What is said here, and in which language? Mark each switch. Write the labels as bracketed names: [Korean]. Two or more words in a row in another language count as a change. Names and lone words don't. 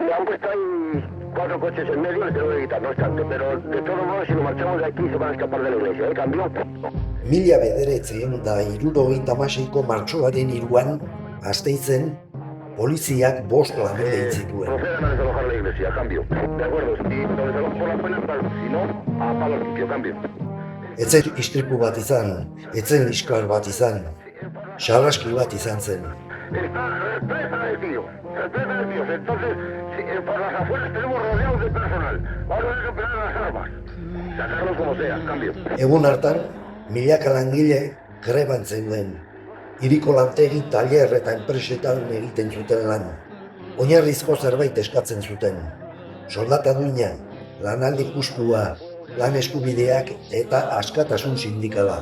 [Spanish] le han puesto ahí 4 coches en medio, les tengo que quitar, no obstante, pero de todos modos, si nos marchamos de aquí, se van a escapar de la iglesia, ¿eh? Cambio. [Basque] 1976ko martxoaren 3an, Gasteizen, poliziak 5 lagun egin zituen. [Spanish] Procedan a desalojar la iglesia, cambio. De acuerdo, si lo desalojan por las penas, tal, si no, a palo limpio, cambio. [Basque] Etzen istripu bat izan, etzen liskar bat izan, sarraski bat izan zen. [Spanish] Está detenido, entonces, por las afueras tenemos rodeados de personal. Vamos a recuperar las armas. Sacarlos como sea, cambio. [Basque] Egun hartan, milaka langile greban zeuden. Hiriko lantegi, tailer eta enpresetan egiten zuten lan. Oinarrizko zerbait eskatzen zuten. Soldata duina, lanaldi justua, lan eskubideak eta askatasun sindikala.